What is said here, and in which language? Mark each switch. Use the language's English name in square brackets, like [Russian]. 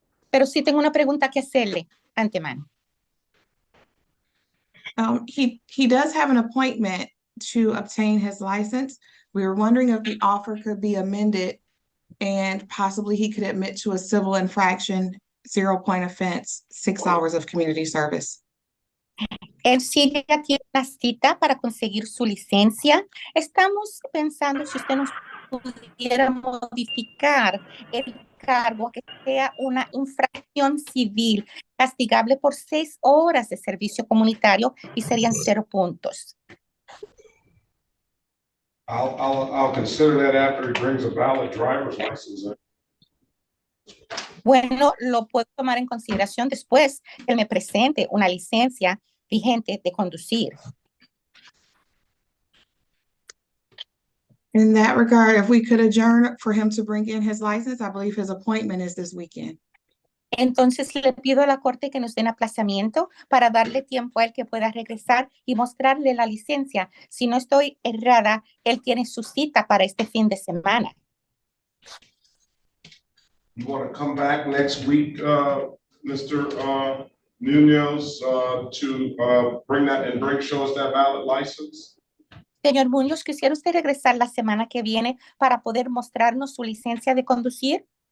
[Spanish] Pero sí tengo una pregunta que hacerle antemano. [English] He does have an appointment to obtain his license. We were wondering if the offer could be amended and possibly he could admit to a civil infraction, 0-point offense, 6 hours of community service. [Spanish] Él sí ya tiene una cita para conseguir su licencia. Estamos pensando si usted nos pudiera modificar el cargo a que sea una infracción civil castigable por 6 horas de servicio comunitario y serían 0 puntos. [English] I'll consider that after he brings a valid driver's license in. [Spanish] Bueno, lo puedo tomar en consideración después que él me presente una licencia vigente de conducir. [English] In that regard, if we could adjourn for him to bring in his license, I believe his appointment is this weekend. [Spanish] Entonces le pido a la corte que nos den aplazamiento para darle tiempo a él que pueda regresar y mostrarle la licencia. Si no estoy errada, él tiene su cita para este fin de semana. [English] You want to come back next week, Mr. Munoz, to bring that and show us that valid license? [Spanish] Señor Muñoz, ¿quisiera usted regresar la semana que viene para poder mostrarnos su licencia de conducir?